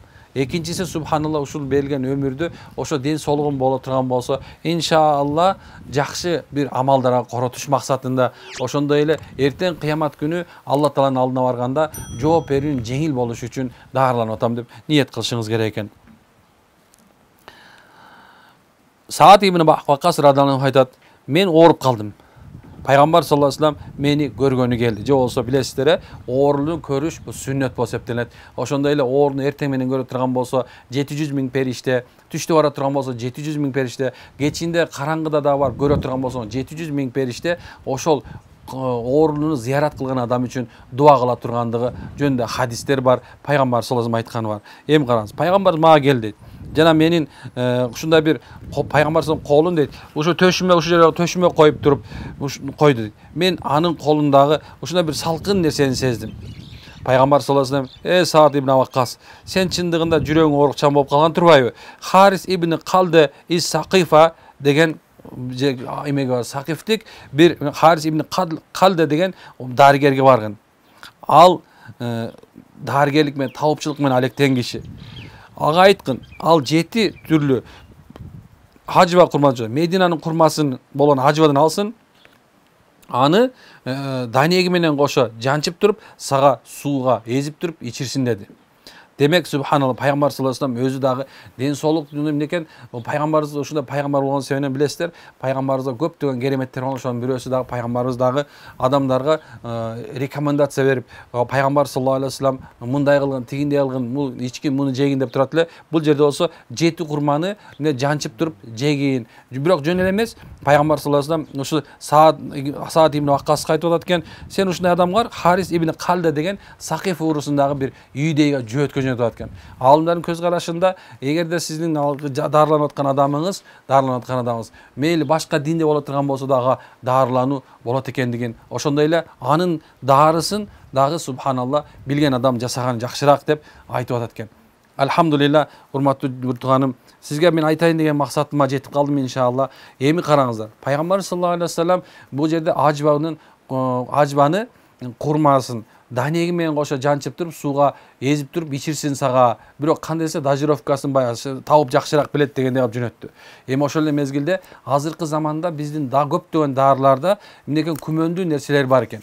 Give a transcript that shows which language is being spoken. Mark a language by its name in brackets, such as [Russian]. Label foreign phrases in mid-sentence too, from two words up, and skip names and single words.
[Kyrgyz] Экинчиси, субханалла, ушул берилген өмүрдү ошо ден соолугум боло турган болсо, иншаалла жакшы бир амалдарга коротуш максатында, ошондой эле эртең кыямат күнү Алла Тааланын алдына барганда жооп берүүнүн жеңил болушу үчүн даарыланып атам деп ниет кылышыңыз керек экен. Саад ибн Ваккас [Arabic] رضي الله عنه [Kyrgyz] айтат: мен ооруп калдым. Пайгамбар [Arabic] صلى الله عليه و سلم [Kyrgyz] мени көргөнү келди. Же болсо билесиздер, оорууну көрүш бул сүннөт болуп эсептелет. Ошондой эле ооруну эртең менен көрө турган болсо 700 миң периште, түштө бара турган болсо 700 миң периште, кечинде караңгыда да бар көрө турган болсо 700 миң периште ошол ооруну зыярат кылган адам үчүн дуа кыла тургандыгы жөнүндө хадистер бар, пайгамбар [Arabic] صلى الله عليه و سلم [Kyrgyz] айтканы бар. Эми караңыз, пайгамбар мага кел дейт. Жана менин ушундай бир пайгамбар [Arabic] صلى الله عليه [Kyrgyz] колун дейт, ушо төшүмө, ушул жерге төшүмө коюп туруп койду дейт. Мен анын колундагы ушундай бир салкын нерсени сездим. Пайгамбар [Arabic] صلى الله عليه و سلم: [Kyrgyz] Саад ибн Ваккас, сен чындыгында жүрөгүң оорукчан болуп калган турбайбы? Харис ибн Калде из Сакифа деген эмеге бар, Сакифтик бир Харис ибн Калде деген дарыгерге барган. Ал дарыгерлик менен, табыпчылык менен алектеген киши. Ага айткын, ал 7 түрлүү хажба курмасы, Мединанын курмасын болгон хажбадан алсын, аны данеги менен кошо жанчып туруп, сага сууга эзип туруп ичирсин деди. Демек, субханалла, пайгамбар [Arabic] صلى الله عليه و سلم [Kyrgyz] өзү дагы ден соолук эмне экен, пайгамбарыбыз ушундай пайгамбар болгон себебинен билесиздер, пайгамбарыбызга көптөгөн кереметтер болгон, ошонун бирөөсү дагы пайгамбарыбыз дагы адамдарга рекомендация берип, пайгамбар [Arabic] صلى الله عليه و سلم [Kyrgyz] мындай кылгын, тигиндей кылгын, бул ичкин, муну жегин деп турат эле. Бул жерде болсо 7 курманы жанчып туруп жегин. Бирок жөн эле эмес, пайгамбар [Arabic] صلى الله عليه و سلم [Kyrgyz] ушу Саад ибн Ваккаска айтып атат экен: сен ушундай адамга Харис ибн Калда деген Сакиф уурусундагы бир үйдөгө жөөткө жөнөтүп аткан. Алымдардын көз карашында, эгерде сиздин даарыланып аткан адамыңыз мейли башка динде боло турган болсо дагы даарылануу болот экендигин, ошондой эле анын даарысын дагы субханалла билген адам жасаган жакшыраак деп айтып атат экен. Алхамдулилла, урматтуу бир тууганым, сизге мен айтайын деген максатыма жетип калдым иншалла. Эми караңыздар, пайгамбар [Arabic] صلى الله عليه و سلم [Kyrgyz] бул жерде ажбаны курмасын данеги менен кошо жанчып туруп, сууга эзип туруп ичирсин сага. Бирок кандай десе дозировкасын баягы табып жакшыраак билет дегендей кылып жөнөттү. Эми ошол эле мезгилде азыркы заманда биздин да көптөгөн даарыларда эмнекен күмөндүү нерселер бар экен.